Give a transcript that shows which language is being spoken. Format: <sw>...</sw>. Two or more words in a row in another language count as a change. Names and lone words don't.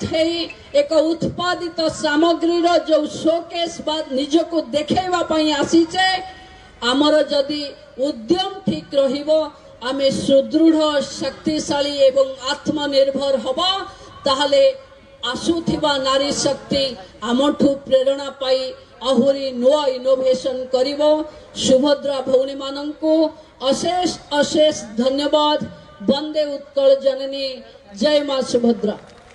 <or>ହେଇ ଏକ ଉତ୍ପାଦିତ ସାମଗ୍ରୀ ରୋ ଯୋ ଶୋକେସ ବା ନିଜକୋ ଦେଖେବା ପଇ ଆସୀଚେ ଆମର ଯଦି ଉଦ୍ୟମ ଠିକ ରହିବୋ ଆମେ ସୁଦୃଢ଼ ଶକ୍ତିଶାଳୀ ଏବଂ ଆତ୍ମନିର୍ଭର ହବା ତାହଲେ ଆସୁଥିବା ନାରୀ ଶକ୍ତି ଆମଠୁ ପ୍ରେରଣା ପାଇ ଆହୁରି ନୂଆ ଇନୋଭେସନ କରିବୋ ସୁଭଦ୍ରା ଭଉଣୀ ମାନଙ୍କୁ ଅଶେଷ ଅଶେଷ ଧନ୍ୟବାଦ ବନ୍ଦେ ଉତ୍କଳ ଜନନୀ ଜୟ ମାଁ ସୁଭଦ୍ରା।</or>